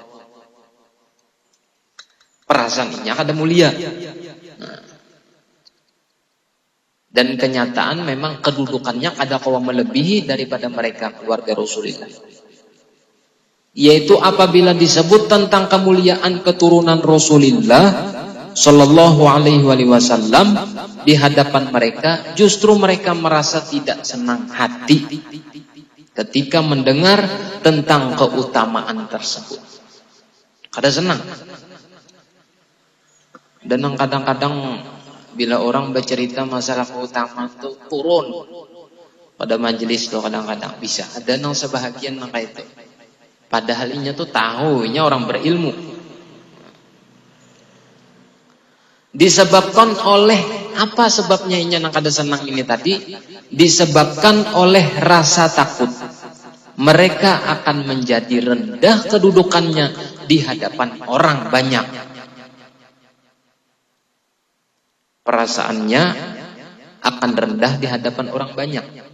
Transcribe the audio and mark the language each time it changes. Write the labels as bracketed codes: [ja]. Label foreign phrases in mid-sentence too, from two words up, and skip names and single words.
[bjn] Perasaan inya kada mulia. [id] Dan kenyataan memang kedudukannya kada kawa melebihi daripada mereka keluarga Rasulullah. Yaitu apabila disebut tentang kemuliaan keturunan Rasulullah [ar] sallallahu alaihi wasallam [id] di hadapan mereka, justru mereka merasa tidak senang hati ketika mendengar tentang keutamaan tersebut. [bjn] Kada senang. Dan kadang-kadang bila orang bercerita masalah keutamaan itu turun pada majelis tuh, kadang-kadang bisa ada nang sebahagian nang kayak itu. Padahal inya tuh tahu, inya orang berilmu. Disebabkan oleh apa sebabnya inya nang kada senang ini tadi? [id] Disebabkan oleh rasa takut. Mereka akan menjadi rendah kedudukannya di hadapan orang banyak. Perasaannya akan rendah di hadapan orang banyak.